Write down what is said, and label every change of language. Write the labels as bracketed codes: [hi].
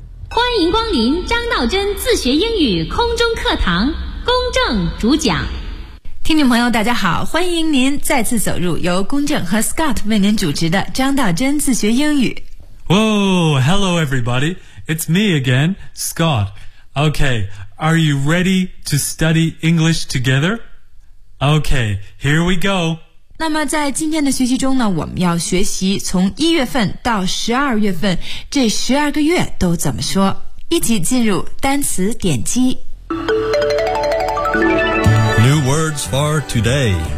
[zh] 欢迎光临张道真自学英语空中课堂，公正主讲。听众朋友大家好，欢迎您再次走入由公正和 Scott 为您主持的张道真自学英语。 [en] Whoa, hello everybody, it's me again, Scott. Okay, are you ready to study English together? Okay, here we go. [zh] 那么在今天的学习中呢，我们要学习从1月份到12月份这12个月都怎么说。一起进入单词点击。 [en] Words for today.